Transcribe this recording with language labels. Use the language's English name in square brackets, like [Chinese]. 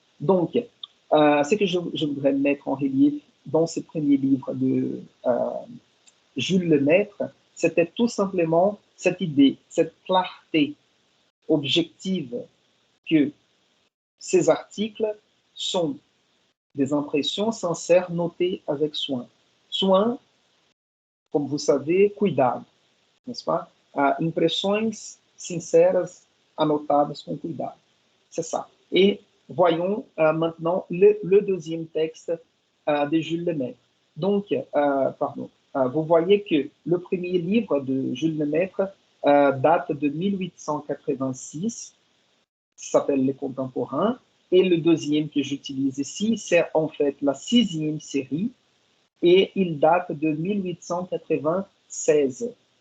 [French] Donc, ce que je voudrais mettre en relief dans ce premier livre de Jules Lemaître, c'était tout simplement cette idée, cette clarté objective que ces articles sont des impressions sincères notées avec soin. Soin, como vous savez, cuidado, n'est-ce pas? [Portuguese] Impressões sinceras anotadas com cuidado. [French] C'est ça. Et voyons maintenant le deuxième texte de Jules Lemaître. Donc, vous voyez que le premier livre de Jules Lemaître date de 1886, s'appelle Les Contemporains, et le deuxième que j'utilise ici, c'est en fait la 6e série, et il date de 1896.